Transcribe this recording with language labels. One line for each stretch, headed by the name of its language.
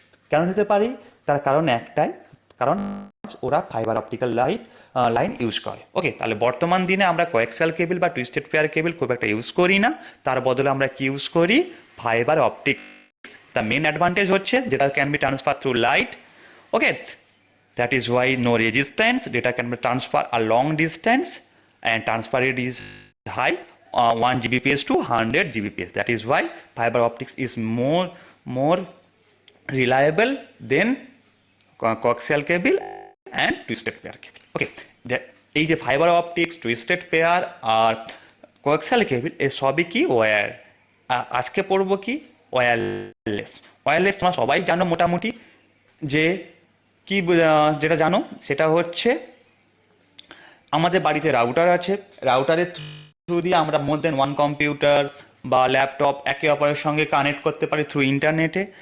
Bangla: কেন দিতে পারি, তার কারণ একটাই, কারণ ওরা ফাইবার অপটিক্যাল লাইন ইউজ করে। ওকে, তাহলে বর্তমান দিনে আমরা কোয়াক্সিয়াল কেবল বা টুইস্টেড পেয়ার কেবল খুব একটা ইউজ করি না, তার বদলে আমরা কি ইউজ করি, fibre optics.
English: the main advantage
Bangla: হচ্ছে যেটা
English: Can be transfer through light. Okay, that is why no resistance, data can be transferred a long distance and transfer rate is high, 1 Gbps to 100 Gbps. That is why fiber optics is more reliable than coaxial cable and twisted pair cable.
Bangla: Okay, এই যে fibre optics, twisted pair আর coaxial কেবল, এই সবই কি wire, আজকে পড়বো কি, wireless. Wireless তোমরা সবাই জানো মোটামুটি, যে কি যেটা জানো সেটা হচ্ছে আমাদের বাড়িতে রাউটার আছে, রাউটারের থ্রু দিয়ে আমরা
English: more than one
Bangla: কম্পিউটার বা ল্যাপটপ একে অপরের সঙ্গে কানেক্ট করতে পারি থ্রু ইন্টারনেটে।